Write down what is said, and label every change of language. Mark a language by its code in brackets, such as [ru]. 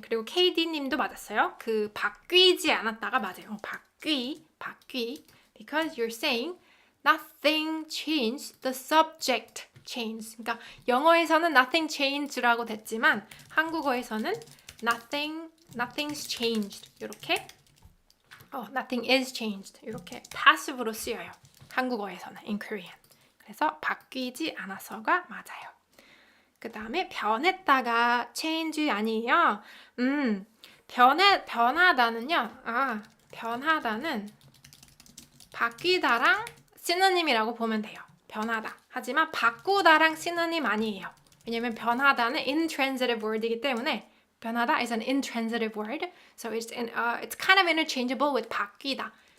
[ko] 그리고 KD님도 맞았어요. 그 바뀌지 않았다가 맞아요. 바뀌. [en] Because you're saying nothing changed. The subject changed. [ko] 그러니까 영어에서는 [en] nothing changed [ko] 라고 됐지만 한국어에서는 [en] nothing's changed. [ko] 이렇게 [en] nothing is changed. [ko] 이렇게 passive로 쓰여요. 한국어에서는 [en] in Korean. [ko] 그래서 바뀌지 않아서가 맞아요. 그 다음에 변했다가 change 아니에요. 변하다는요. 변하다는 바뀌다랑 시노님이라고 보면 돼요. 변하다. 하지만 바꾸다랑 시노님 아니에요. 왜냐면 변하다는 intransitive word이기 때문에 변하다 [en] is an intransitive word. So it's kind of interchangeable with 바뀌다.